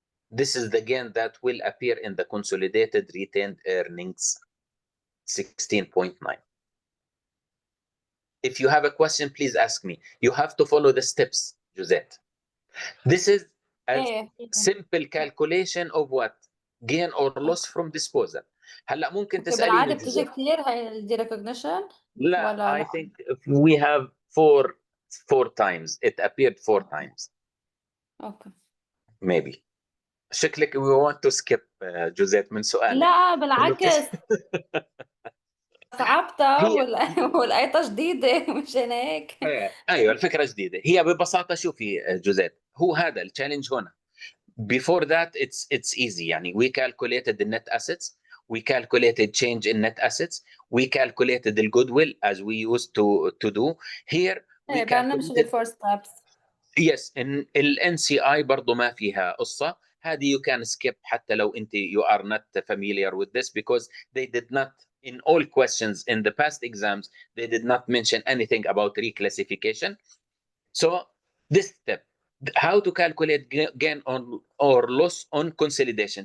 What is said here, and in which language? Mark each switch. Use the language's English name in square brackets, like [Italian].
[English] This is the gain that will appear in the consolidated retained earnings, 16.9. If you have a question, please ask me. You have to follow the steps, Josette. This is a simple calculation of what? Gain or loss from disposal. [Arabic] هلا ممكن تسأليني بالعادة بتيجي كثير هاي [English] the recognition [Arabic] لا ولا [English] I think we have four times. It appeared 4 times. Okay. Maybe. [Arabic] شكلك [English] we want to skip جوزيت [Arabic] من سؤالك. لا بالعكس صعبتها ولقيتها جديدة مشان هيك. ايوه الفكرة جديدة. هي ببساطة شوفي جوزيت، هو هذا التشالنج هنا. [English] Before that it's easy. [Arabic] يعني [English] we calculated the net assets, we calculated change in net assets, we calculated the goodwill as we used to do. Here we calculated four steps. Yes, in NCI [Arabic] برضو ما فيها قصة. هذه [English] you can skip [Arabic] حتى لو انت [English] you are not familiar with this, because they did not, in all questions in the past exams, they did not mention anything about reclassification. So this step, how to calculate gain on or loss on consolidation.